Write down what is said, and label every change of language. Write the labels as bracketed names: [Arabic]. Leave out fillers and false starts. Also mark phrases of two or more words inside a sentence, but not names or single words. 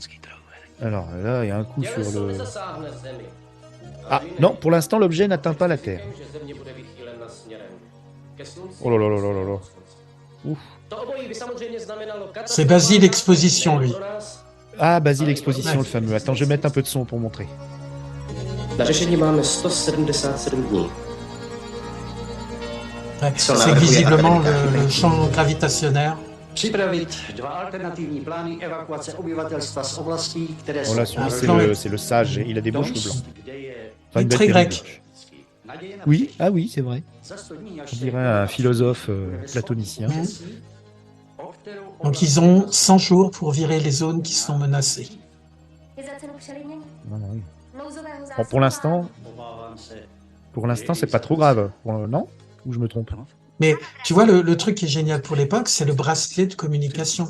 [French] Alors là, il y a un coup sur le. Ah non, pour l'instant, l'objet n'atteint pas la Terre. Oh là là là là là là. Ouf. C'est Basile Exposition, lui. Ah, Basile Exposition, Ouais. le fameux. Attends, je vais mettre un peu de son pour montrer. [Czech] Na řešení máme 177 dní. [French] Ouais. C'est visiblement le champ gravitationnaire. [Czech] Připravit dva alternativní plány evakuace obyvatelstva z oblastí, které [French] Oh là, [Czech] jsou [French] celui-là, c'est le sage. Il a des beaux cheveux blancs. [Czech] kde je [French] Enfin, une Très belle grec. perruque. [Czech] naděje na [French] Oui, ah oui, c'est vrai. [Czech] za 100 dní až [French] On dirait un philosophe platonicien. [Czech] o kterou [French] Donc ils ont 100 jours pour virer les zones qui sont menacées. Non, non, oui. Bon, pour l'instant, c'est pas trop grave. Non? Ou je me trompe? Mais tu vois, le truc qui est génial pour l'époque, c'est le bracelet de communication.